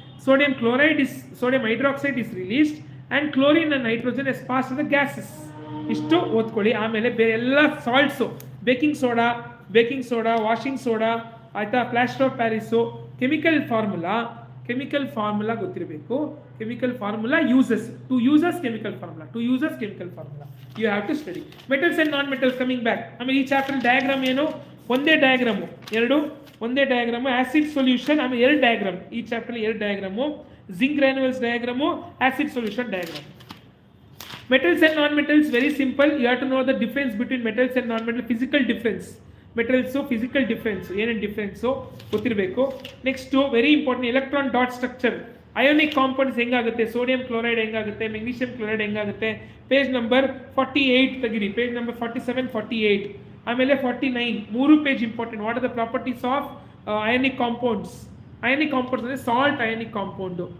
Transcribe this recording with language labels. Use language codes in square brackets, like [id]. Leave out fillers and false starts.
[en] Sodium hydroxide is released and chlorine and nitrogen is passed to the gases. [kn] ಇಷ್ಟು ಓದ್ಕೊಳ್ಳಿ. ಆಮೇಲೆ ಬೇರೆ ಎಲ್ಲ ಸಾಲ್ಟ್ಸು, ಬೇಕಿಂಗ್ ಸೋಡಾ, ವಾಷಿಂಗ್ ಸೋಡಾ, ಆಯಿತಾ, plaster of Paris, chemical formula, chemical formula ಗೊತ್ತಿರಬೇಕು. [en] Chemical formula uses, two uses chemical formula, two uses chemical formula you have to study. Metals and non metals coming back. [kn] ಆಮೇಲೆ ಈ chapter diagram ಏನು, ಒಂದೇ diagram, ಒಂದೇ diagram, acid solution, ಆಮೇಲೆ 2 diagram, ಈ chapter 2 diagram, zinc ಗ್ರಾನ್ಯುಲ್ಸ್ diagram, acid solution diagram. [en] Metals and non-metals, very simple. You have to know the difference between metals and non-metal, physical difference. Metals, so physical difference, [kn] ಏನೇನು difference ಗೊತ್ತಿರಬೇಕು. [en] next very important, [kn] electron dot structure, ionic compounds ಹೆಂಗಾಗುತ್ತೆ, sodium chloride ಹೆಂಗಾಗುತ್ತೆ, magnesium chloride ಹೆಂಗಾಗುತ್ತೆ. Page number 48 ತೆಗಿರಿ, page number 47, 48, ಆಮೇಲೆ 49, 3 page important. [en] What are the properties of ionic compounds. [kn] Ionic compounds ಅಂದರೆ salt ionic compound.